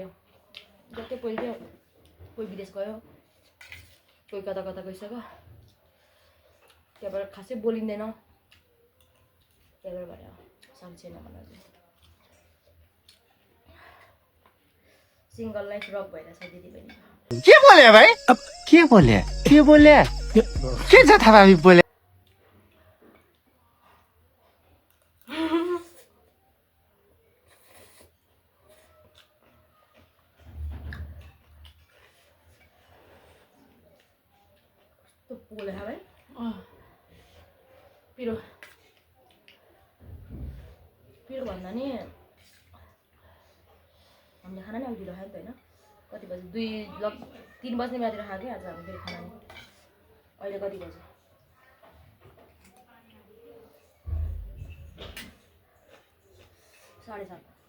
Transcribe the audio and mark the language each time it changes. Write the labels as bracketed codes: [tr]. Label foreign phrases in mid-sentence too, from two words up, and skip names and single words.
[ne] जति पहिले थियो, कोही विदेश गयो, कोही कता कता गइसक्यो, त्यहाँबाट खासै बोलिँदैन। त्यहाँबाट भयो साथी छैन भनेर चाहिँ [en] single life [ne] रक भइरहेछ दिदी बहिनी। के बोले भाई? अब के बोले के जथाभावी बोले? [hi] तो बोले है भाई [ne] पिरो भन्दा नि हामीले खाना नि अघि ढिलो खायो नि त होइन। कति बजी 3 बज्ने बेलातिर खाएको थियो आज हामी फेरि खाना नि। अहिले कति बज्यो? 7:30।